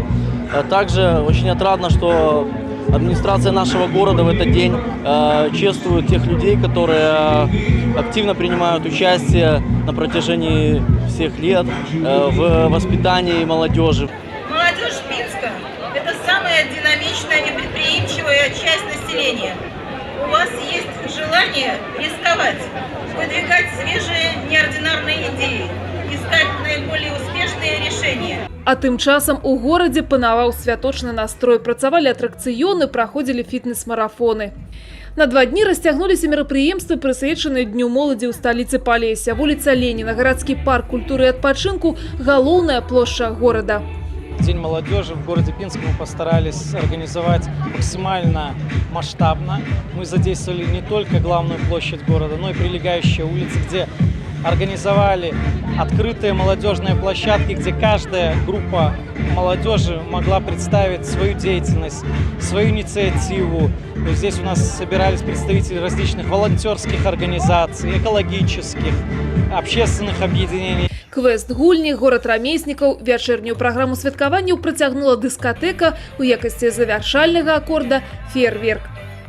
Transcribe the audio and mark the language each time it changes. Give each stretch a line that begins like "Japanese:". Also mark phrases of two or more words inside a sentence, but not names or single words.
Russian: Также очень отрадно, что администрация нашего города в этот день чествует тех людей, которые активно принимают участие на протяжении всех лет в воспитании молодежи. Молодежь Пинска – это самая динамичная и предприимчивая часть населения. У вас есть желание рисковать, выдвигать свежие неординарные идеи, искать наиболее успешные решения.
Belarusian: А тым часам у горадзе панаваў святочны настрой. Працавалі атракцыёны, праходзілі фітнес-марафоны. На 2 дні расцягнуліся мерапрыемствы, прысвечаныя Дню моладзі ў сталіцы Палесся. Вуліца Леніна, гарадскі парк культуры и адпачынку – галоўная плошча города.
Russian: День молодежи в городе Пинске мы постарались организовать максимально масштабно. Мы задействовали не только главную площадь города, но и прилегающие улицы, где организовали открытые молодежные площадки, где каждая группа молодежи могла представить свою деятельность, свою инициативу. Здесь у нас собирались представители различных волонтерских организаций, экологических, общественных объединений.
Belarusian: Квест гульні, горад рамеснікаў, вячэрнюю праграму святкаванняў працягнула дыскатэка, у якасці завяршальнага акорда феерверк.